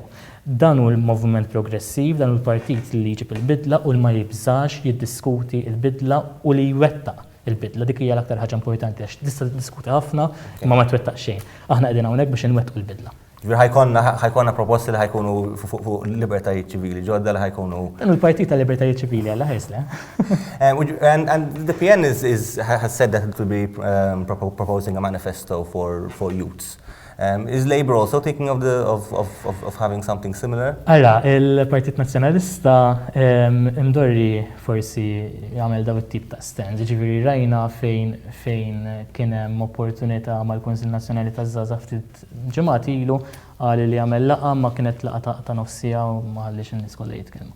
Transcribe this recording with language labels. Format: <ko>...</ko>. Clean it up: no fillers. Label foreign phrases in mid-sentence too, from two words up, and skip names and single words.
<mt>Dan hu l-moviment progressiv, dan hu l-partit li jġib il-bidla u ma jibżax jiddiskuti il-bidla u li jwettaq il-bidla. Dik hija l-aktar ħaġa importanti għax tista' tiddiskuti ħafna imma ma twettaq xejn. Aħna qegħdin hawnhekk biex inwettqu l-bidla. ħajkonna proposti li ħajkunu fuq libertajiet ċivili, ġodda li ħajkunu. Dan il-Partit tal-Libertajiet Ċivili għalla ħesle.</mt> <en>And the PN has said that it will be proposing a manifesto for youths. Is Labour also thinking of having something similar?</en> <mt>Alla, il-Partit Nazzjonalista imdorri forsi jagħmel daw it-tip ta' stand. Ġifieri rajna fejn kien hemm opportunità mal-Kunsill Nazzjonali taż-Żgħażagħ ftit ġimgħat ilu qal li jagħmel laqgħa ma kienet laqgħa ta' nofsija u ma ħallix in-nies kollha jitkellmu.</mt>